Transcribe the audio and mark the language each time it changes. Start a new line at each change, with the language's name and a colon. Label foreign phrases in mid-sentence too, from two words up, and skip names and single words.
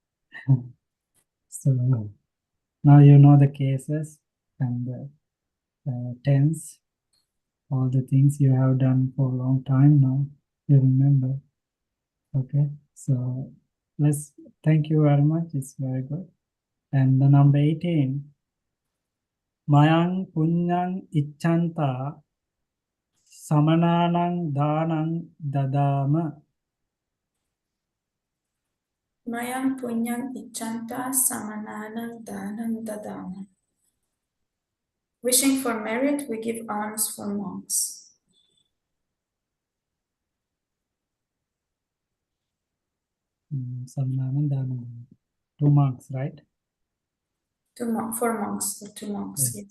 English: So now you know the cases and the tense, all the things you have done for a long time now. You remember. Okay. So thank you very much. It's very good. And the number 18,
Pali: Mayang Punyang Ichanta Samananang Danang Dadama. Mayang punyang ichanta samananang danang dadama.
English: Wishing for merit, we give alms for monks.
Pali: Samananang Danang.
English: 2 monks, right? For monks, the 2 monks, yes.